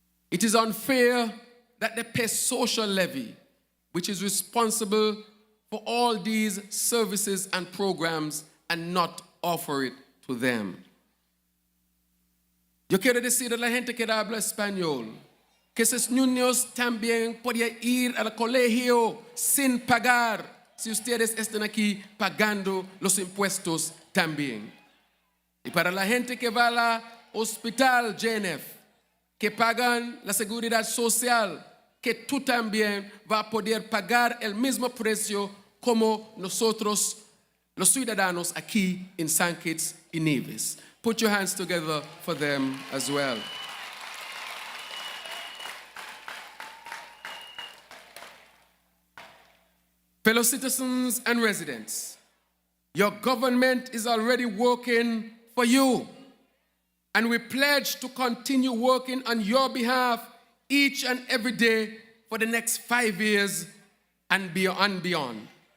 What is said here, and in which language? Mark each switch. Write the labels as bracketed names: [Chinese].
[English] It is unfair that they pay social levy, which is responsible for all these services and programs, and not offer it to them. [Spanish] Yo quiero decir a la gente que habla español que esos niños también podían ir al colegio sin pagar si ustedes están aquí pagando los impuestos también. Y para la gente que va al hospital JNF, que pagan la seguridad social, que tú también vas a poder pagar el mismo precio como nosotros, los ciudadanos aquí en St. Kitts y Nevis. [English] Put your hands together for them as well. Fellow citizens and residents, your government is already working for you, and we pledge to continue working on your behalf each and every day for the next 5 years and beyond.